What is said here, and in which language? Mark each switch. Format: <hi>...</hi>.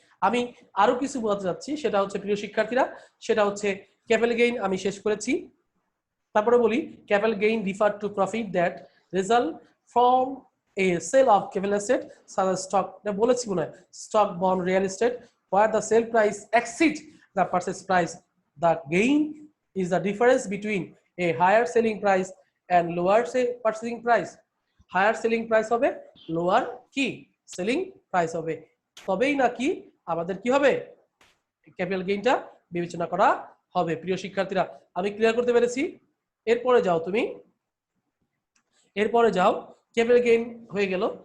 <bn>আমি আরো কিছু বোঝাতে যাচ্ছি, সেটা হচ্ছে প্রিয় শিক্ষার্থীরা, সেটা হচ্ছে ক্যাপিটাল গেইন আমি শেষ করেছি।</bn> <en>তারপরে বলি capital gain refer to profit that result from a sale of capital asset such as stock,</en> <bn>বলেছি মনে হয়,</bn> <en>Stock, bond, real estate, where the sale price exceeds the purchase price. The gain is the difference between a higher selling price and lower purchasing price.</en> <bn>Higher selling price হবে, lower কি selling price হবে, তবেই নাকি আমাদের কি হবে capital গেইনটা বিবেচনা করা হবে। প্রিয় শিক্ষার্থীরা, আমি ক্লিয়ার করতে পেরেছি? এরপরে যাও তুমি, এরপরে যাও, ক্যাপিটাল গেইন হয়ে গেল।</bn>